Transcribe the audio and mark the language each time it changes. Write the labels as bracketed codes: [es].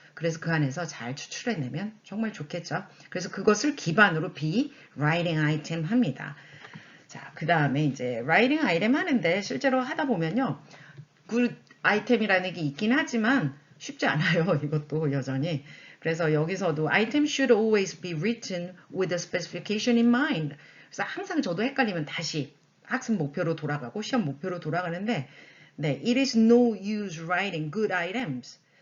[ko] 그래서 그 안에서 잘 추출해내면 정말 좋겠죠. 그래서 그것을 기반으로 B, [en] writing item [ko] 합니다. 자, 그 다음에 이제 writing item 하는데 실제로 하다 보면요. good item이라는 게 있긴 하지만 쉽지 않아요. 이것도 여전히. 그래서 여기서도 [en] item should always be written with the specification in mind. [ko] 그래서 항상 저도 헷갈리면 다시 학습 목표로 돌아가고 시험 목표로 돌아가는데 네, [en] it is no use writing good items.